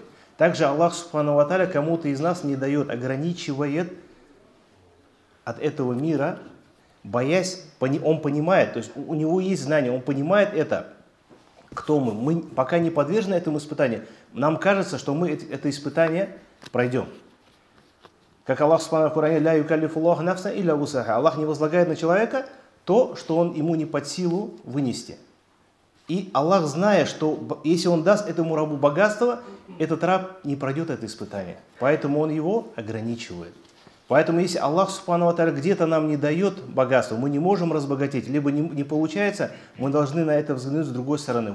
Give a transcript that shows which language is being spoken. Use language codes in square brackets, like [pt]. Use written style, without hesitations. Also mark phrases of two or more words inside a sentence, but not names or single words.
[ru] Также Аллах [ar] سبحانه وتعالى [ru] кому-то из нас не дает, ограничивает от этого мира, боясь, он понимает, то есть у него есть знание, он понимает это, кто мы. Мы пока не подвержены этому испытанию. Нам кажется, что мы это испытание пройдем. Как Аллах Субхану в Коране: [ar] «لا يكلف الله نفسا إلا وسعها». [ru] Аллах не возлагает на человека то, что он ему не под силу вынести. И Аллах, зная, что если он даст этому рабу богатство, этот раб не пройдет это испытание. Поэтому он его ограничивает. Поэтому если Аллах [ar] سبحانه وتعالى [ru] где-то нам не дает богатства, мы не можем разбогатеть, либо не получается, мы должны на это взглянуть с другой стороны.